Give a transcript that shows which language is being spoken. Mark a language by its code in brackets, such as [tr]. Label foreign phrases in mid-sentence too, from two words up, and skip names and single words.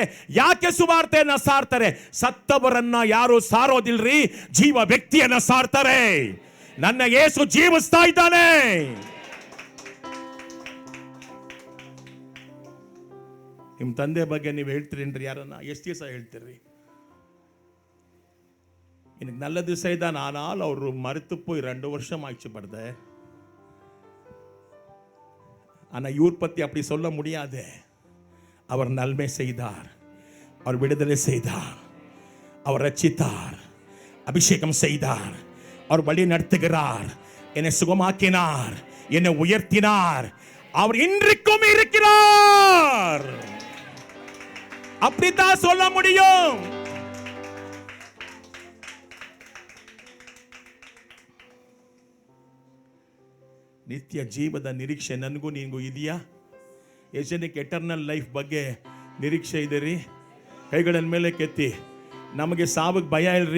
[kn] ಯಾಕೆ ಸುವಾರ್ತೆಯನ್ನ ಸಾರ್ತಾರೆ? ಸತ್ತವರನ್ನ ಯಾರು ಸಾರೋದಿಲ್ರಿ, ಜೀವ ವ್ಯಕ್ತಿಯನ್ನ ಸಾರ್ತಾರೆ. ನನ್ನ ಯೇಸು ಜೀವಿಸ್ತಾ ಇದ್ದಾನೆ. ನಿಮ್ಮ ತಂದೆ ಬಗ್ಗೆ ನೀವು ಹೇಳ್ತೀರೇನ್ರಿ? ಯಾರನ್ನ ಎಷ್ಟು ದಿವಸ ಹೇಳ್ತೀರಿ? [ta] எனக்கு நல்ல திசை தான், ஆனால் அவர் மறுத்து போய் 2 வருஷம் ஆயிடுச்சு படுது. ஆனால் இவர் பற்றி அப்படி சொல்ல முடியாது. அவர் நன்மை செய்தார், அவர் விடுதலை செய்தார், அவர் ரட்சித்தார், அபிஷேகம் செய்தார், அவர் வழி நடத்துகிறார், என்னை சுகமாக்கினார், என்னை உயர்த்தினார். அவர் இன்றைக்கும் இருக்கிறார். அப்படித்தான் சொல்ல முடியும். [kn] ನಿತ್ಯ ಜೀವದ ನಿರೀಕ್ಷೆ ನನಗೂ ನಿನಗೂ ಇದೆಯಾ? ಎಷ್ಟು ಜನಕ್ಕೆ [en] eternal life [kn] ಬಗ್ಗೆ ನಿರೀಕ್ಷೆ ಇದೆ ರೀ? ಕೈಗಳನ್ನ ಮೇಲೆ ಕೆತ್ತಿ. ನಮಗೆ ಸಾವಿಗೆ ಭಯ ಇಲ್ರಿ.